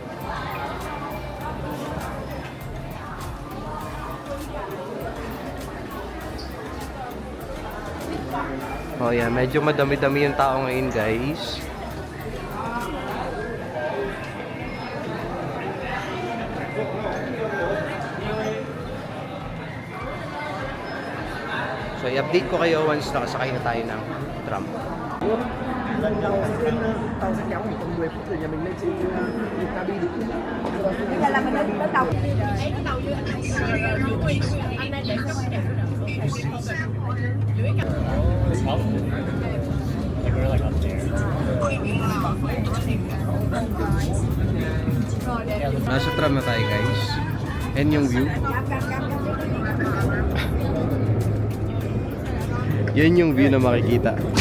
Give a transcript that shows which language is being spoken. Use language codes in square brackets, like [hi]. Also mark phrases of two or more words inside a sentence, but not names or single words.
[tl] Oh yeah, medyo madami-dami yung tao ngayon guys. So, i-update ko kayo once nakasakay na tayo ng tram. [vi] Lần đầu tiên tàu sẽ kéo khoảng tầm 10 phút từ nhà mình lên trên cabin. Bây giờ là mình đến tàu. Đấy, cái tàu như anh này để cho mình đẹp. [tl] Nasa tram na tayo guys. And yung view. Yan yung view na makikita.